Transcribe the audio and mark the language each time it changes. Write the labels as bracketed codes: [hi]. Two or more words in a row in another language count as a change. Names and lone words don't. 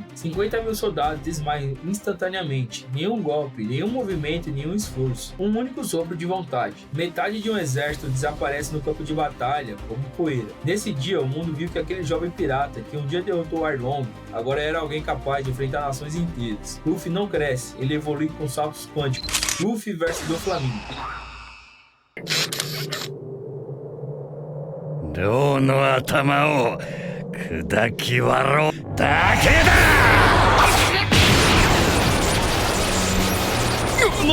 [pt] 50 mil soldados desmaiam instantaneamente, nenhum golpe, nenhum movimento e nenhum esforço, um único sopro de vontade. Metade de um exército desaparece no campo de batalha como poeira. Nesse dia o mundo viu que aquele jovem pirata que um dia derrotou Arlong, agora era alguém capaz de enfrentar nações inteiras. Luffy não cresce, ele evolui com saltos quânticos. Luffy vs Doflamingo. [ja] 両の頭を砕き割ろうだけだ。